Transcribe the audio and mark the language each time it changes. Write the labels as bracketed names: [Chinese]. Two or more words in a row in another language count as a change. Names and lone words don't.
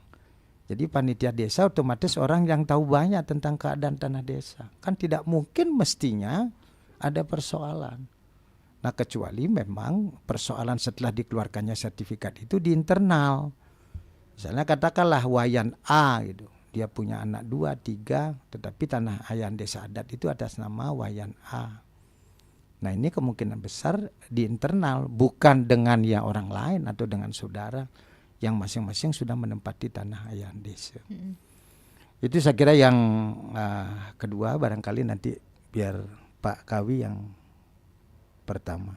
[Indonesian] Jadi panitia desa otomatis orang yang tahu banyak tentang keadaan tanah desa. Kan tidak mungkin mestinya ada persoalan. Nah, kecuali memang persoalan setelah dikeluarkannya sertifikat itu di internal. Misalnya katakanlah Wayan A gitu. Dia punya anak 2, 3, tetapi tanah ayahan desa adat itu atas nama Wayan A. Nah, ini kemungkinan besar di internal, bukan dengan orang lain atau dengan saudara yang masing-masing sudah menempati tanah ayahan desa. Itu saya kira yang kedua, barangkali nanti biar Pak Kawi yang pertama.